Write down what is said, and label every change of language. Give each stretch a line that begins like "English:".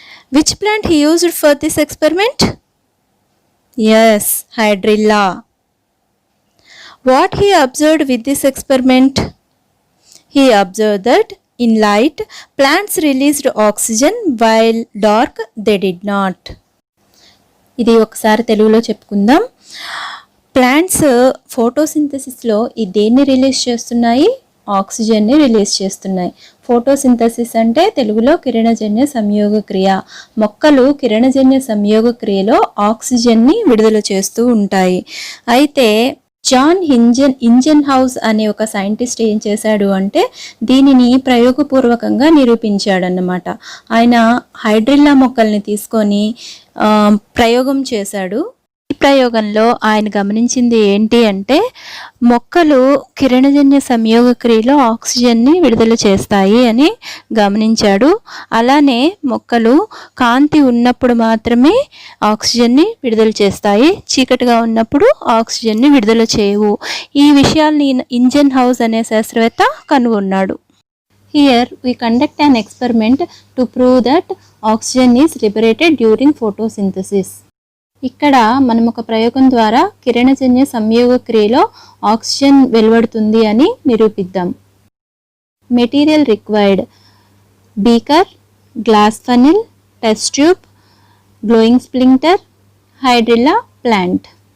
English: Which plant he used for this experiment? Yes, Hydrilla. What he observed with this experiment? He observed that in light, plants released oxygen while dark they did not.
Telugu: ఇది ఒకసారి తెలుగులో చెప్పుకుందాం. Plants ఫోటోసింథసిస్లో ఈ దేన్ని release చేస్తున్నాయి? ఆక్సిజన్ని release చేస్తున్నాయి. Photosynthesis అంటే తెలుగులో కిరణజన్య సంయోగ క్రియ. మొక్కలు కిరణజన్య సంయోగ క్రియలో ఆక్సిజన్ని విడుదల చేస్తూ ఉంటాయి. అయితే జాన్ ఇంజెన్హౌస్ అనే ఒక సైంటిస్ట్ ఏం చేశాడు అంటే దీనిని ప్రయోగపూర్వకంగా నిరూపించాడన్నమాట. ఆయన హైడ్రిల్లా మొక్కల్ని తీసుకొని ప్రయోగం చేశాడు. ఈ ప్రయోగంలో ఆయన గమనించింది ఏంటి అంటే మొక్కలు కిరణజన్య సంయోగ క్రియలో ఆక్సిజన్ని విడుదల చేస్తాయి అని గమనించాడు. అలానే మొక్కలు కాంతి ఉన్నప్పుడు మాత్రమే ఆక్సిజన్ని విడుదల చేస్తాయి, చీకటిగా ఉన్నప్పుడు ఆక్సిజన్ని విడుదల చేయవు. ఈ విషయాల్ని ఇంజెన్హౌస్ అనే శాస్త్రవేత్త కనుగొన్నాడు.
English: Here we conduct an experiment to prove that oxygen is liberated during photosynthesis.
Telugu: ఇక్కడ మనం ఒక ప్రయోగం ద్వారా కిరణజన్య సంయోగ క్రియలో ఆక్సిజన్ వెలువడుతుంది అని నిరూపిద్దాం.
English: Material required: beaker, glass funnel, test tube, glowing splinter, hydrilla plant.